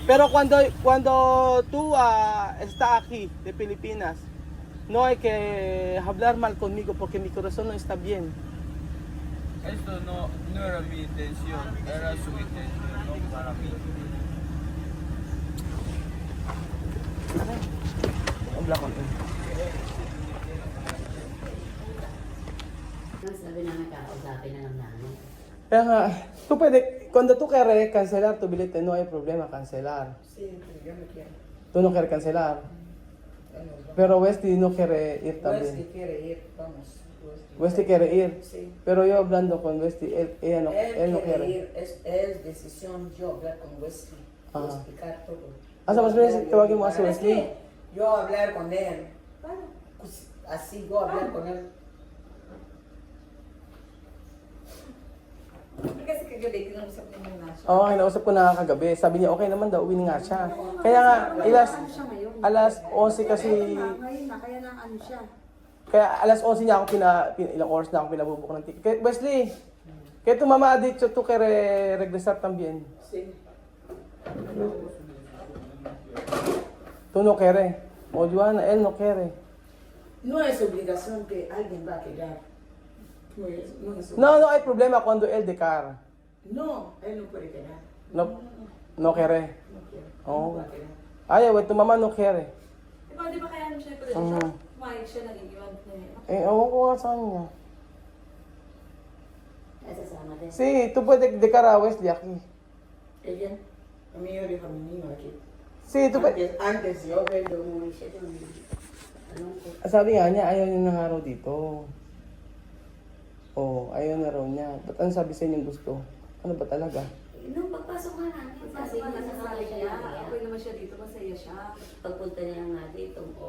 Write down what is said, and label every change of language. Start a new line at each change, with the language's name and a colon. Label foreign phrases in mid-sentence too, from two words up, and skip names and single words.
Spanish: Pero cuando tú estás aquí de Filipinas, no hay que hablar mal conmigo porque mi corazón no está bien. Esto no era mi intención, era su intención, no para mí. Habla con él.
Filipino: Sabi namin kakausapin na lang namin. Kaya nga,
Spanish: cuando tú quieres cancelar tu billete, no hay problema cancelar. Sí, yo no quiero. Tú no quieres cancelar. Bueno, vamos. Pero Westy no quiere ir también. Wesley quiere ir, vamos. Westy quiere ir. Sí. Pero yo hablando con Westy, él no Él quiere. ir, es decisión yo hablar con Wesley. Voy a Ajá. explicar todo.
Filipino: Asa, mas bilis tawagin mo si
Spanish: Es Wesley. que yo hablar con él. Pues, así yo hablar con él.
Filipino: Kasi kagabi, kinausap niya muna siya. Oo, kinausap ko na kagabi. Sabi niya, okay naman daw, uwi na nga siya. Kaya nga, Ano siya ngayon? alas 11 kasi, Ngayon na, kaya na ano siya. kaya alas 11 niya ako ilang oras na ako pinabubuk ng ticket.
Spanish: Kaya, Wesley, kaya tu mamá ha dicho tú que regresar también. Sí. Tú no quieres. O Joana, él no quiere. No es obligación que alguien va a quedar. No es obligación. No hay problema cuando él decar. No, él no puede quedar. No quiere. No quiere. Oh. No va a quedar. Ay, tu mamá no quiere.
Filipino: Di ba kaya ano siya, pero Mhm. siya, kumayag siya, nag-iwan niya. Ewan ko nga sa kanya. Ay, sasama din.
Spanish: Sí, tú puedes decar a Wesley aquí. Ella, a mí yo dejo a mi niño aquí. Sí, tú puedes. Antes yo vendo
Filipino: Umuwi siya doon. Anong ko? Sabi nga niya, ayaw niya ng araw dito. Oh, ayaw na raw niya. Ba't ano sabi sa inyong gusto? Ano ba talaga? Nung pagpasok nga namin, Kasi sabi nga niya sa nasasabi siya niya, na okay naman siya dito, masaya siya. pagpunta niya nga dito, okay